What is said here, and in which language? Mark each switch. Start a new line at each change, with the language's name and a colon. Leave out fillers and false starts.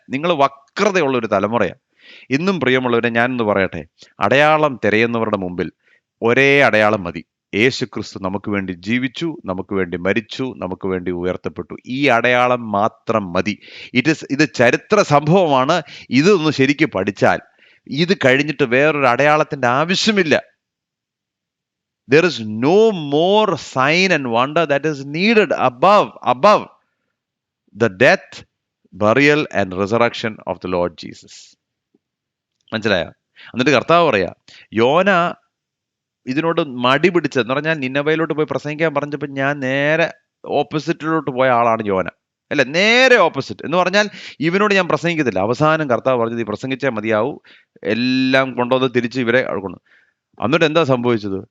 Malayalam: നിങ്ങൾ വക്രതയുള്ള ഒരു തലമുറയാണ്. ഇന്നും പ്രിയമുള്ളവരെ, ഞാനൊന്ന് പറയട്ടെ, അടയാളം തിരയുന്നവരുടെ മുമ്പിൽ ഒരേ അടയാളം മതി. യേശു ക്രിസ്തു നമുക്ക് വേണ്ടി ജീവിച്ചു, നമുക്ക് വേണ്ടി മരിച്ചു, നമുക്ക് വേണ്ടി ഉയർത്തപ്പെട്ടു. ഈ അടയാളം മാത്രം മതി. ഇത് ചരിത്ര സംഭവമാണ്. ഇതൊന്ന് ശരിക്കും പഠിച്ചാൽ ഇത് കഴിഞ്ഞിട്ട് വേറൊരു അടയാളത്തിന്റെ ആവശ്യമില്ല.
English: There is no more sign and wonder that is needed above the death, burial and resurrection of the Lord Jesus.
Malayalam: മനസ്സിലായോ? എന്നിട്ട് കർത്താവ് പറയാ, യോന ഇതിനോട് മടി പിടിച്ചെന്ന് പറഞ്ഞാൽ, നിനവയിലോട്ട് പോയി പ്രസംഗിക്കാൻ പറഞ്ഞപ്പോൾ ഞാൻ നേരെ ഓപ്പോസിറ്റിലോട്ട് പോയ ആളാണ് യോന. അല്ലെ, നേരെ ഓപ്പോസിറ്റ് എന്ന് പറഞ്ഞാൽ ഇവനോട് ഞാൻ പ്രസംഗിക്കത്തില്ല. അവസാനം കർത്താവ് പറഞ്ഞത്, ഈ പ്രസംഗിച്ചാൽ മതിയാവൂ, എല്ലാം കൊണ്ടുവന്ന് തിരിച്ച് ഇവരെ കൊണ്ടു. എന്നിട്ട് എന്താ സംഭവിച്ചത്?